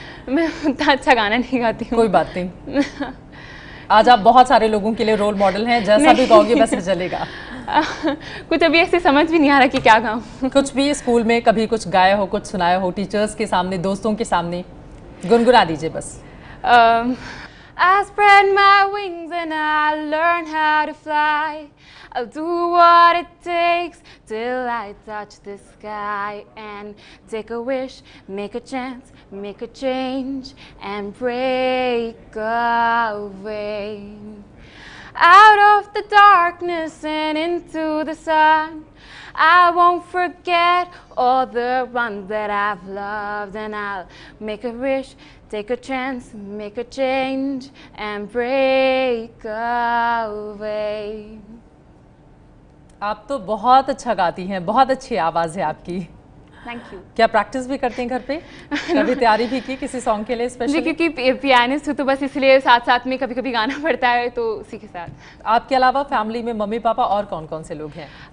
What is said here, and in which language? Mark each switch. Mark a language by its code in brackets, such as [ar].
[hi] मैं उतना अच्छा गाना नहीं गाती हूँ। कोई बात नहीं, आज आप बहुत सारे लोगों के लिए रोल मॉडल हैं, जैसा भी गाओगे वैसे चलेगा। कुछ अभी ऐसे समझ भी नहीं आ रहा कि क्या गाऊं। कुछ भी स्कूल में कभी कुछ गाया हो, कुछ सुनाया हो, टीचर्स के सामने, दोस्तों के सामने, गुनगुना दीजिए बस। [en] I spread my wings and I learn how to fly. I'll do what it takes till I touch the sky and take a wish, make a chance, make a change and break away. Out of the darkness and into the sun, I won't forget all the ones that I've loved, and I'll make a wish, take a chance, make a change and break away. [hi] आप तो बहुत अच्छा गाती हैं, बहुत अच्छी आवाज़ है आपकी। [en] Thank you. [hi] क्या प्रैक्टिस भी करती हैं घर पे? कभी तैयारी भी की किसी सॉन्ग के लिए स्पेशली? जी, क्योंकि पियानिस्ट हूँ तो बस इसलिए साथ साथ में कभी कभी गाना पड़ता है, तो उसी के साथ। आपके अलावा फैमिली में मम्मी पापा और कौन कौन से लोग हैं?